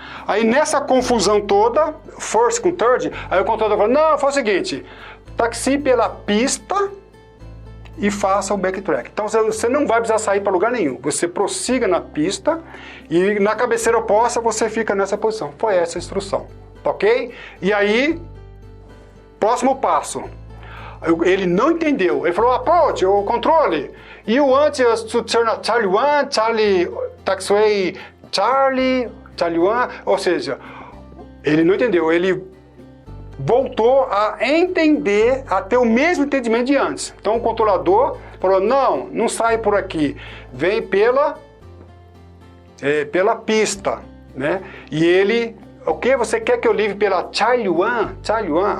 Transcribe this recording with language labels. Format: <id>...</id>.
<pt>Aí nessa confusão toda, first com third, aí o controlador falou, não, faz o seguinte, taxi pela pista e faça o backtrack. Então você não vai precisar sair para lugar nenhum. Você prossiga na pista e na cabeceira oposta você fica nessa posição. Foi essa a instrução, ok? E aí, próximo passo. Ele não entendeu. Ele falou, approach, o controle.</pt> <en>You want to turn a Charlie 1, Charlie, taxiway, Charlie 1.</en> <pt>Ou seja, ele não entendeu. Ele voltou a entender, a ter o mesmo entendimento de antes. Então o controlador falou, não sai por aqui, vem pela pista, né? E ele, ok, você quer que eu livre pela Charlie 1?</pt>